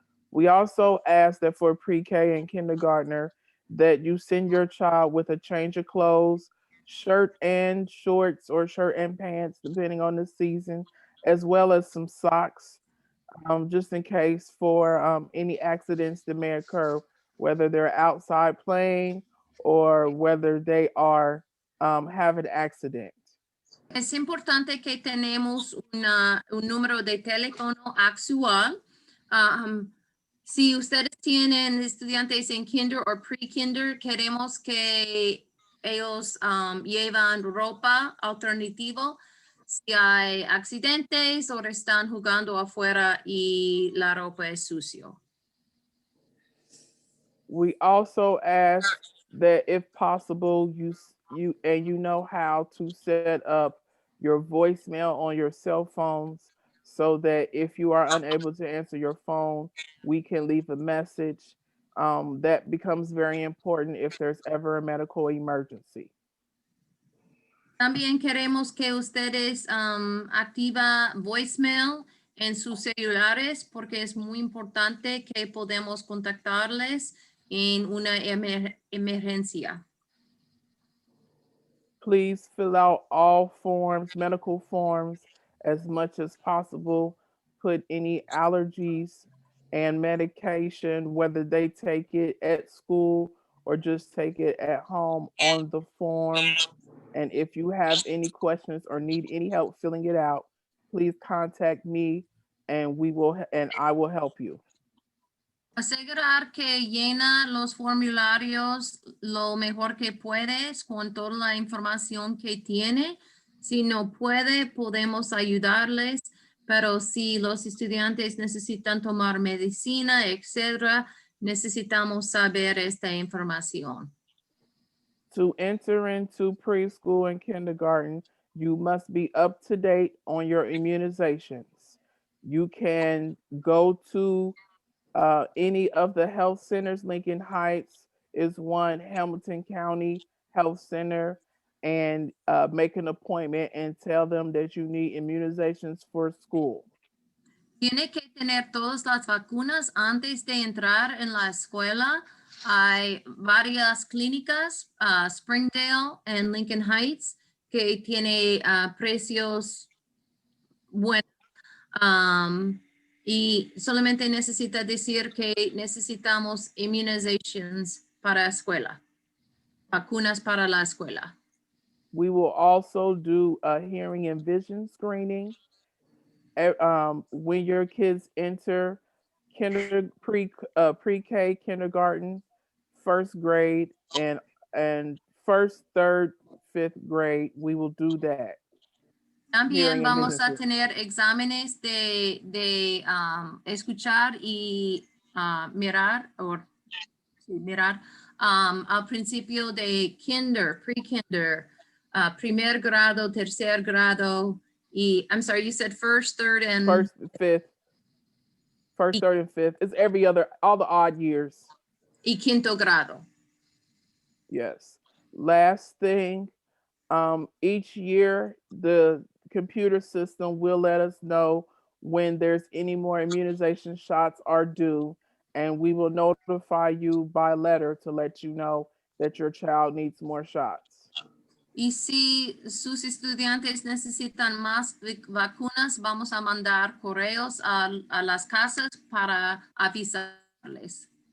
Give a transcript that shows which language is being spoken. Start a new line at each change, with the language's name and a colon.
English: We also ask that for pre-K and kindergartner that you send your child with a change of clothes, shirt and shorts or shirt and pants, depending on the season, as well as some socks, just in case for any accidents that may occur, whether they're outside playing or whether they are have an accident.
Spanish: Es importante que tenemos un número de teléfono actual. Si ustedes tienen estudiantes en kinder o pre-kinder, queremos que ellos llevan ropa alternativa si hay accidentes o están jugando afuera y la ropa es sucio.
English: We also ask that if possible, you know how to set up your voicemail on your cell phones so that if you are unable to answer your phone, we can leave a message. That becomes very important if there's ever a medical emergency.
Spanish: También queremos que ustedes activa voicemail en sus celulares porque es muy importante que podemos contactarles en una emergencia.
English: Please fill out all forms, medical forms, as much as possible. Put any allergies and medication, whether they take it at school or just take it at home, on the form. And if you have any questions or need any help filling it out, please contact me and I will help you.
Spanish: Asegurar que llena los formularios lo mejor que puedes con toda la información que tiene. Si no puede, podemos ayudarles, pero si los estudiantes necesitan tomar medicina, etcétera, necesitamos saber esta información.
English: To enter into preschool and kindergarten, you must be up to date on your immunizations. You can go to any of the health centers. Lincoln Heights is one, Hamilton County Health Center, and make an appointment and tell them that you need immunizations for school.
Spanish: Tiene que tener todas las vacunas antes de entrar en la escuela. Hay varias clínicas, Springdale and Lincoln Heights, que tiene precios buenos. Y solamente necesita decir que necesitamos immunizations para escuela. vacunas para la escuela.
English: We will also do a hearing and vision screening. When your kids enter pre-K, kindergarten, first grade, and first, third, fifth grade, we will do that.
Spanish: También
English: Hearing and
Spanish: vamos a
English: vision.
Spanish: tener exámenes de escuchar y mirar, al principio de kinder, pre-kinder, primer grado, tercer grado, y
English: I'm sorry, you said first, third, and First, fifth. First, third, and fifth. It's all the odd years.
Spanish: y quinto grado.
English: Yes. Last thing, each year the computer system will let us know when there's any more immunization shots are due, and we will notify you by letter to let you know that your child needs more shots.
Spanish: Y si sus estudiantes necesitan más vacunas, vamos a mandar correos a las casas para avisarles.